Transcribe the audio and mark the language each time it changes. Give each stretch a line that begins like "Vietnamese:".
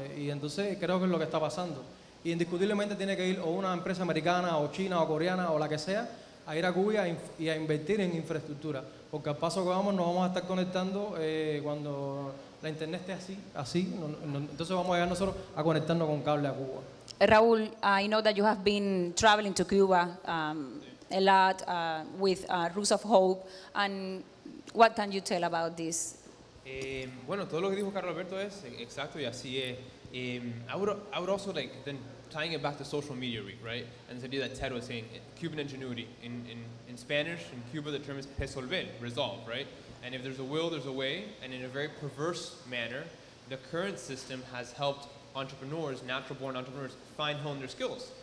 Spanish: Y entonces creo que es lo que está pasando. Y indiscutiblemente tiene que ir o una empresa americana, o china, o coreana, o la que sea, a ir a Cuba y a invertir en infraestructura. Porque al paso que vamos, nos vamos a estar conectando cuando la internet esté así. Entonces vamos a llegar nosotros a conectarnos con cable a Cuba.
English: Raúl, I know that you have been traveling to Cuba a lot with Roots of Hope. And what can you tell about this?
Spanish: Bueno, todo lo que dijo Carlos Alberto es exacto y así es.
English: I would also like then tying it back to social media week, right? And this idea that Ted was saying, Cuban ingenuity. In Spanish, in Cuba, the term is resolver, resolve, right? And if there's a will, there's a way. And in a very perverse manner, the current system has helped entrepreneurs, natural-born entrepreneurs, hone their skills.